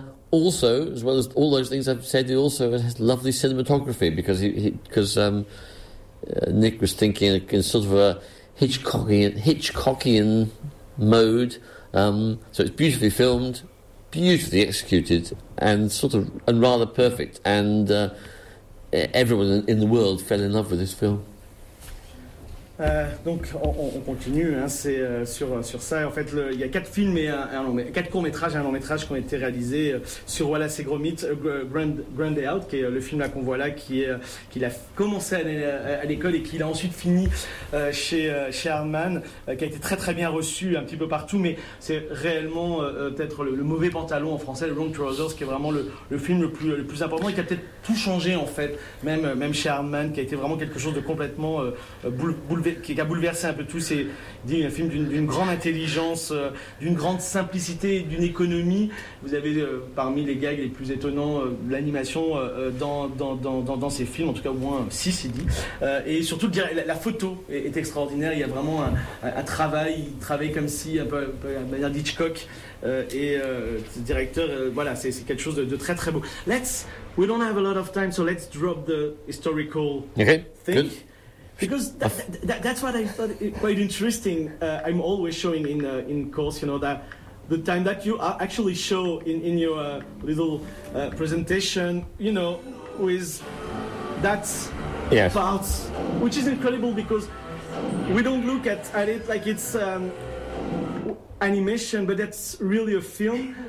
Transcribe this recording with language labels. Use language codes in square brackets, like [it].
[en] Also, as well as all those things I've said, it also has lovely cinematography, because Nick was thinking in sort of a Hitchcockian mode, so it's beautifully filmed, beautifully executed, and rather perfect. And everyone in the world fell in love with this film. [fr] Donc on continue, hein, c'est sur ça. En fait, il y a quatre films et quatre courts-métrages et un long-métrage qui ont été réalisés sur Wallace et Gromit, Grand Day Out, qui est le film là qu'on voit là, qu'il a commencé à l'école et qu'il a ensuite fini chez Aardman, qui a été très très bien reçu un petit peu partout. Mais c'est réellement peut-être le mauvais pantalon en français, le Wrong Trousers, qui est vraiment le film le plus important et qui a peut-être tout changé en fait, même chez Aardman, qui a été vraiment quelque chose de complètement qui a bouleversé un peu tout. C'est dit un film d'une grande intelligence, d'une grande simplicité, d'une économie. Vous avez parmi les gags les plus étonnants l'animation dans ces films, en tout cas au moins 6, c'est dit. Et surtout, la photo est extraordinaire. Il y a vraiment un travail, comme si, un peu à manière d'Hitchcock, et directeur. Voilà, c'est quelque chose de très très beau. [en] We don't have a lot of time, so let's drop the historical thing. Good. Because that's what I thought quite interesting. I'm always showing in course, you know, that the time that you actually show in your little presentation, you know, with that part, which is incredible, because we don't look at it like it's animation, but that's really a film.